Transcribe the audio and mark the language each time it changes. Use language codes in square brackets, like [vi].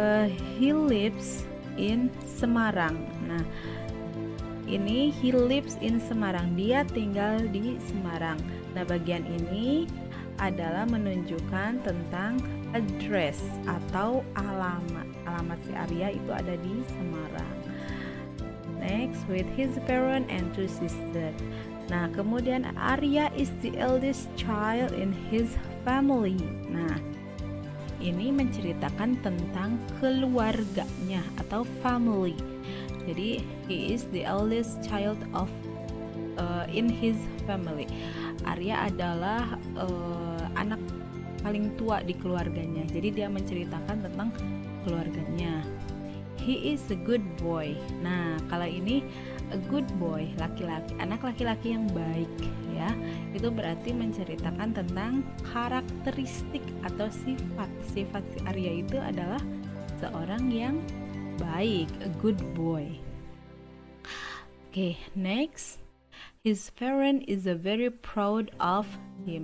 [en] He lives in Semarang. [id] Nah, ini [en] he lives in Semarang. [id] Dia tinggal di Semarang. Nah, bagian ini adalah menunjukkan tentang address atau alamat. Alamat si Arya itu ada di Semarang. [en] Next, with his parent and 2 sisters. [id] Nah, kemudian [en] Arya is the eldest child in his family. [id] Nah, ini menceritakan tentang keluarganya atau family. [en] Jadi, he is the eldest child of in his family. [id] Arya adalah anak paling tua di keluarganya. Jadi dia menceritakan tentang keluarganya. [en] He is a good boy. [id] Nah, kalau ini [en] a good boy, [id] laki-laki, anak laki-laki yang baik ya. Itu berarti menceritakan tentang karakteristik atau sifat. Sifat si Arya itu adalah seorang yang baik, [en] a good boy. Okay, next. His parent is a very proud of him.